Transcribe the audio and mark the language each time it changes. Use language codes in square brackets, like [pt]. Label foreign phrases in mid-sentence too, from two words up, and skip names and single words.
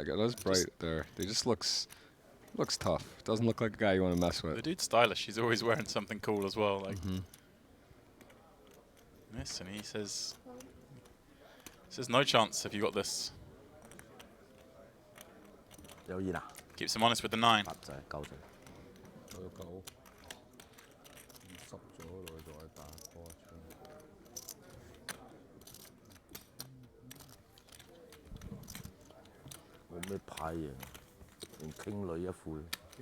[en] Those bright there. They just looks tough. Doesn't look like a guy you want to mess with. The dude's stylish. He's always wearing something cool as well. Like this, and he says no chance if you got this. [yue] 有煙啊？ [en] Keeps him honest with the 9. [yue] 八仔9仔。我有9，濕咗落去再打波出。冇咩牌型，連傾女一副。